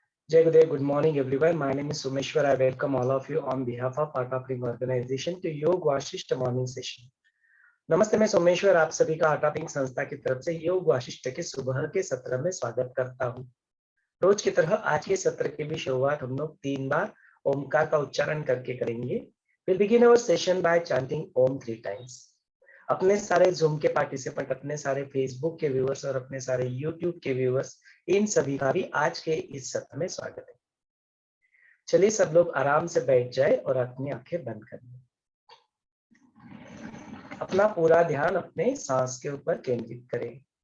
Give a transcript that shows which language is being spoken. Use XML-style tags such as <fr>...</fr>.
<en>Jai Gurudev, good morning everyone. My name is Sumeshwar. I welcome all of you on behalf of Art of Living Organization to Yoga Vasishtha morning session.</en> <hi>नमस्ते, मैं सोमेश्वर आप सभी का art of living संस्था की तरफ से योग वाशिष्ठ के सुबह के सत्र में स्वागत करता हूँ। रोज की तरह आज के सत्र की भी शुरुआत हम लोग 3 बार ओमकार का उच्चारण करके करेंगे।</hi> <en>We'll begin our session by chanting Om 3 times.</en> <hi>अपने सारे जूम के पार्टिसिपेंट, अपने सारे फेसबुक के व्यूअर्स और अपने सारे यूट्यूब के व्यूअर्स, इन सभी का भी आज के इस सत्र में स्वागत है। चलिए सब लोग आराम से बैठ जाए और अपनी आंखें बंद कर लें। अपना पूरा ध्यान अपने सांस के ऊपर केंद्रित करें।</hi>